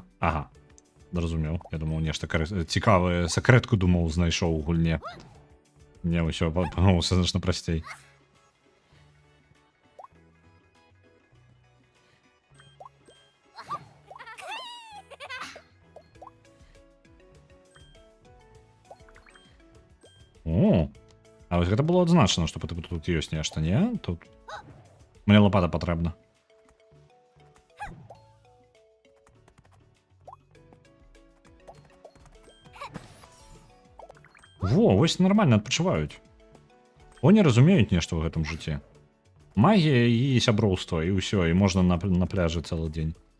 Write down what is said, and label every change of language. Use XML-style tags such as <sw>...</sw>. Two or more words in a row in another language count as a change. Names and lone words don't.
<uk>Ага. Зрозумів. Я думав, нешта цікаве секретку, думав, знайшов у гульні.</uk> <be>Не, усё,</be> <uk>по-моему, все значно простей.</uk> <be>О, а ось гэта было адзначана, што тут ёсць нешта, не? Тут мне лопата патрэбна. Во, вось нормально адпачываюць. Они разумеюць нешта ў гэтым жыцці. Магія і сяброўства, і ўсё, і можна на пляжы цэлы дзень.</be>